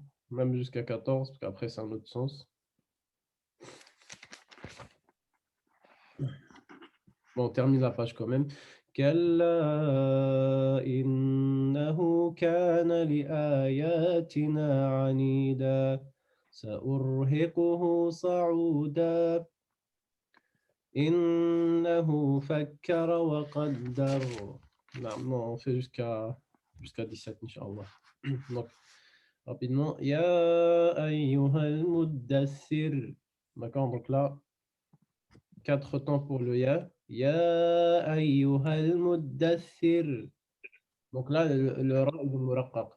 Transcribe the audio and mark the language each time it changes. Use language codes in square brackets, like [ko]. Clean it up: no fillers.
[fr] Même jusqu'à 14, parce qu'après c'est un autre sens. Bon, on termine la page quand même. [ar] كلا إنه كان لآياتنا عنيدا سأرهقه صعودا إنه فكر وقدر. [fr] Non, on fait jusqu'à 17, Inch'Allah. Donc, rapidement. [ar] Ya ayyuhal muddassir. [fr] D'accord, donc là, 4 temps pour le ya. [ar] Ya ayyuhal muddassir. [fr] Donc là, le ra est muraqqaq.